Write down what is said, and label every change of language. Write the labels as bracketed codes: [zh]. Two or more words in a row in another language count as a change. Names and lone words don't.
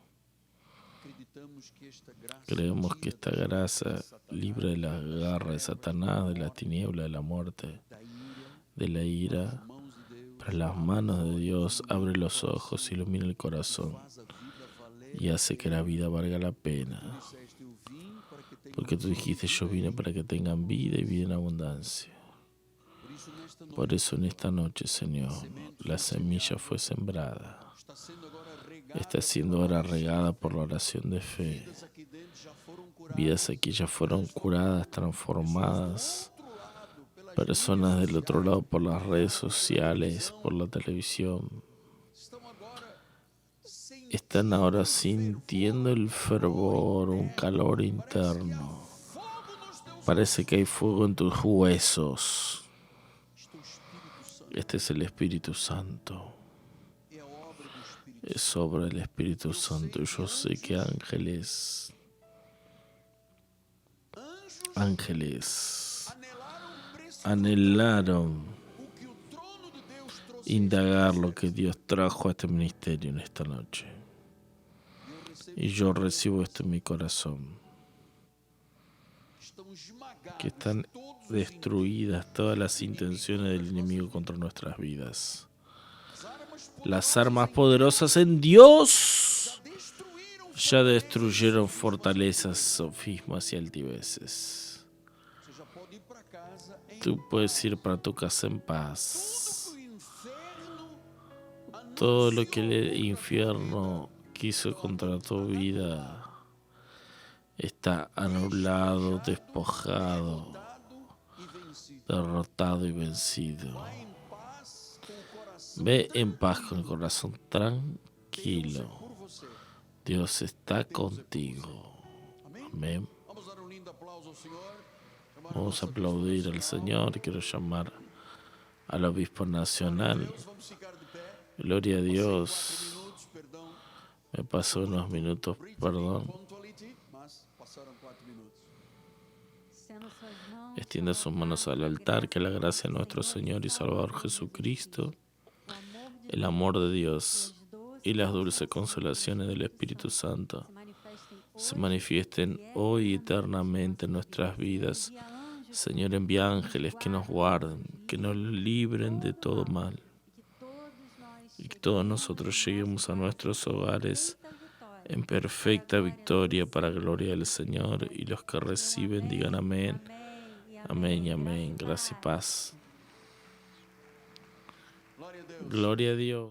[es] Creemos que esta gracia libre de la garra de Satanás, de la tiniebla, de la muerte, de la ira, para las manos de Dios abre los ojos, ilumina el corazón y hace que la vida valga la pena. Porque tú dijiste, yo vine para que tengan vida y vida en abundancia. [pt] isso, nesta noite, [es] Por eso en esta noche, Señor, la semilla fue sembrada. [pt] está sendo agora regada. [es] Está siendo ahora regada por la oración de fe. [pt] Vidas aqui dentro já foram curadas. [es] Vidas aquí ya fueron curadas, transformadas. [pt] Do outro lado, pelas [es] Personas [pt] mídias [es] del otro [pt] sociais, [es] lado por las redes sociales, por la televisión, [pt] estão agora sentindo [es] están ahora sintiendo el fervor, un calor interno. [pt] fogo nos teus [es] Parece que hay fuego en tus huesos. [pt] Este é o Espírito Santo. [es] Este es el Espíritu Santo. [pt] É a obra do Espírito [es] Es obra del Espíritu Santo. Y yo sé que ángeles [pt] Anjos [es] anhelaron [pt] o que o trono de Deus trouxe. [es] indagar lo que Dios trajo a este ministerio en esta noche. [pt] E eu recebo [es] Y yo recibo esto en mi corazón. [pt] que estão esmagados [es] Que están [pt] todos os [es] destruidas todas las intenciones del enemigo contra nuestras vidas. [pt] as armas [es] Las armas poderosas en Dios [pt] destruíram. [es] ya destruyeron fortalezas, sofismas y altiveces. [pt] Você já pode ir para casa em [es] Tú puedes ir para tu casa en paz. [pt] o inferno [es] Todo lo que el infierno quiso contra tu vida está anulado, despojado, [pt] e vencido. [es] derrotado y vencido. [pt] Em paz com o coração [es] Ve en paz con el corazón tranquilo. [pt] por você. [es] Dios está contigo. [pt] Amém? [es] Amén. [pt] Vamos dar um lindo aplauso ao Senhor. Chamar [es] Vamos a [pt] nossa [es] aplaudir [pt] bispa [es] al Señor. Quiero llamar al obispo nacional. [pt] Deus, vamos ficar de pé. [es] Gloria a [pt] 4 [es] Dios. [pt] minutos, perdão. [es] Me pasó unos minutos, perdón. [pt] Punctuality, mas passaram 4 minutos. [es] Extienda sus manos al altar, que la gracia de nuestro Señor y Salvador Jesucristo, el amor de Dios y las dulces consolaciones del Espíritu Santo se manifiesten hoy y eternamente en nuestras vidas. Señor, envía ángeles que nos guarden, que nos libren de todo mal, y que todos nosotros lleguemos a nuestros hogares en perfecta victoria para gloria del Señor, y los que reciben digan amén, amén y amén. Gracia y paz. [pt] Glória a Deus. [es] Gloria a Dios.